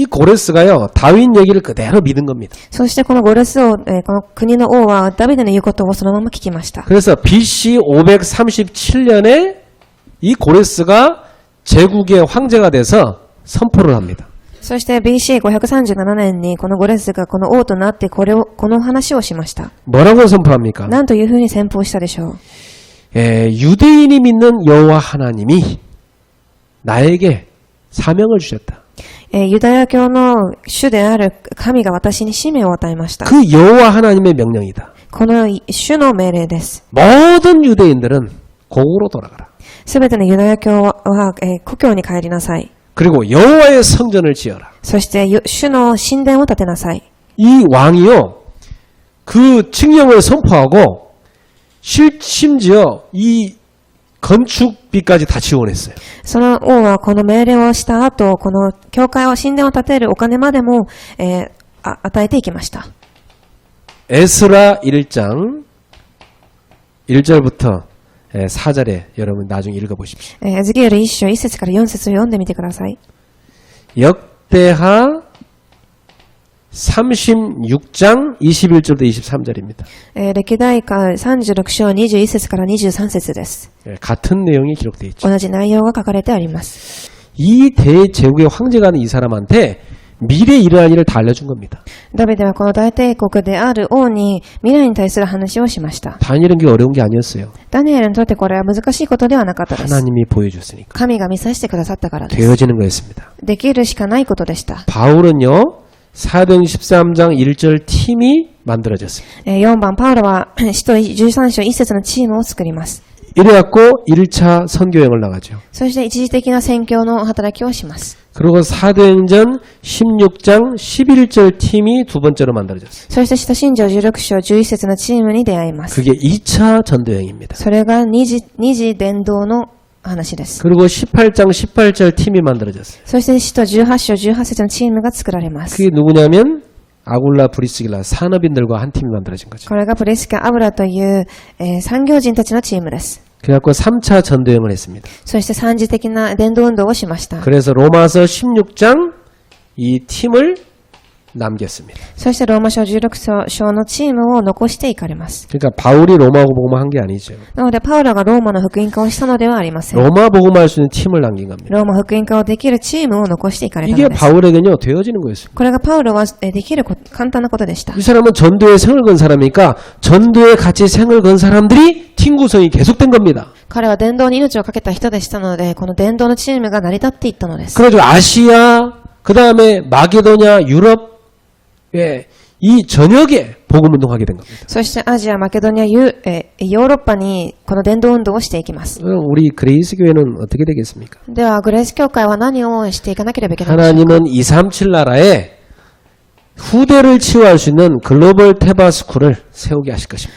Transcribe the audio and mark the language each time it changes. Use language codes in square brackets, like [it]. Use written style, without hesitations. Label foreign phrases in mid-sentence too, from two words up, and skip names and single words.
[ko] 이 고레스가요 다윗 얘기를 그대로 믿은 겁니다. [ja] そしてこのゴレス王、この国の王はダビデの言うことをそのまま聞きました。 [ko] 그래서 BC 537년에 이 고레스가 제국의 황제가 돼서 선포를 합니다. [ja] そして BC537 年にこのゴレスがこの王となってこの話をしました。 [ko] 뭐라고 선포합니까? [ja] 何というふうに宣布したでしょう。 [ko] 유대인이 믿는 여호와 하나님이 나에게 사명을 주셨다. [ja] ユダヤ教の主である神が私に使命を与えました。 [ko] 그 여호와 하나님의 명령이다. [ja] この主の命令です。 [ko] 모든 유대인들은 고국으로 돌아가라. [ja] すべてのユダヤ教は、故郷に帰りなさい。 [ko] 그리고 여호와의 성전을 지어라. [ja] そして主の神殿を建てなさい。 [ko] 이 왕이요 그 칙령을 선포하고 심지어 이 건축비까지 다 지원했어요. [ja] その王はこの命令をした後、この教会を神殿を建てるお金までも、与えていきました。 [ko] 에스라 1장 1절부터 4절에 여러분 나중에 읽어보십시오. [ja] エズキエル1章1節から4節を読んでみてください。 [ko] 역대하 36장 21절부터 23절입니다. [ja] 歴代史36章21節から23節です。 [ko] 같은 내용이 기록되어 있죠. [ja] 同じ内容が書かれてあります。 [ko] 이 대제국의 황제가 하는 이 사람한테 미래에 일어날 일을 다 알려준 겁니다. [ja] ダビデはこの大帝国である王に未来に対する話をしました。 [ko] 다니엘은 게 어려운 게 아니었어요. [ja] ダニエルにとってこれは難しいことではなかったです。 [ko] 하나님이 보여줬으니까 [ja] 神が見させてくださったからです。 [ko] 되어지는 거였습니다. [ja] できるしかないことでした。 [ko] 바울은요. 사도행 13장 1절 팀이 만들어졌습니다. [ja] 4 番パウロは使徒13章1節のチームを作ります。 [ko] 이래갖고 1차 선교여행을 나가죠. [ja] そして一時的な宣教の働きをします。 [ko] 그리고 사도행전 16장 11절 팀이 두 번째로 만들어졌어요. [ja] そして使徒信条16章11節のチームに出会います。 [ko] 그게 2차 전도여행입니다. [ja] それが二次伝道の話です。 [ko] 그리고 18장 18절 팀이 만들어졌어요. [ja] そして使徒18章18節のチームが作られます。 [ko] 그게 누구냐면 아굴라 브리스길라 산업인들과 한 팀이 만들어진 거죠. [ja] これがプレスカ・アブラという、産業人たちのチームです。 [ko] 그래갖고 3차 전도여행을 했습니다. [ja] そして三次的な伝道運動をしました。 [ko] 그래서 로마서 16장 이 팀을 남겼습니다. [ja] そしてローマ書16章のチームを残していかれます。 [ko] 그러니까 바울이 로마 복음을 한 게 아니죠. [ja] なのでパウロがローマの福音化をしたのではありません。 [ko] 로마 복음을 할 수 있는 팀을 남긴 겁니다. [ja] ローマ福音化をできるチームを残していかれた [ko] 이게 [ja] のです。 [ko] 바울에게는요 되어지는 거였습니다. [ja] これがパウロはできる簡単なことでした。 [ko] 이 사람은 전도에 생을 건 사람이니까 전도에 같이 생을 건 사람들이 팀 구성이 계속된 겁니다. [ja] 彼は伝道に命をかけた人でしたので、この伝道のチームが成り立っていったのです。 [ko] 그래가지고 아시아 그 다음에 마게도냐 유럽 이 전역에 복음 운동하게 된 겁니다. [ja] そしてアジア、マケドニア、ヨーロッパにこの伝道運動をしていきます。 [ko] 우리 그레이스 교회는 어떻게 되겠습니까? [ja] では、グレース教会は何をしていかなければいけないでしょうか。 [ko] 하나님은 237 나라에 후대를 치유할 수 있는 글로벌 테바스쿨을 세우게 하실 것입니다.